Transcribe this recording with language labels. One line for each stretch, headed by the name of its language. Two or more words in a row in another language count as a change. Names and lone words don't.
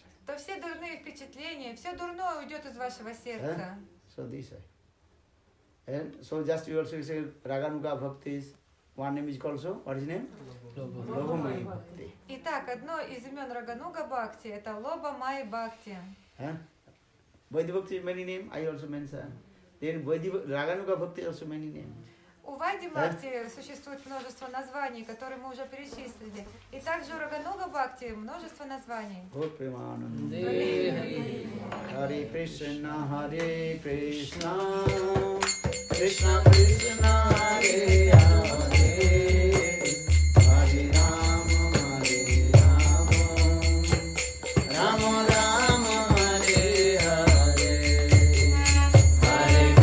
Russian: то все дурные впечатления, все дурное уйдет из вашего сердца.
English: So this way. And so just you also say Raganuga Bhakti is one name is called so. What is his name? Lobhamai Bhakti.
Russian: Итак, одно из имен Рагануга Бхакти – это Лоба Май Бхакти.
English: Vaidhi Bhakti is many names, I also mentioned. Then Raganuga Bhakti also many names.
Russian: У Вайди Бхакти существует множество названий, которые мы уже перечислили. И также у Рагануга Бхакти множество названий. Hare Krishna, Krishna Krishna, Hare Hare, Hare Rama, Rama Rama, Hare Hare, Hare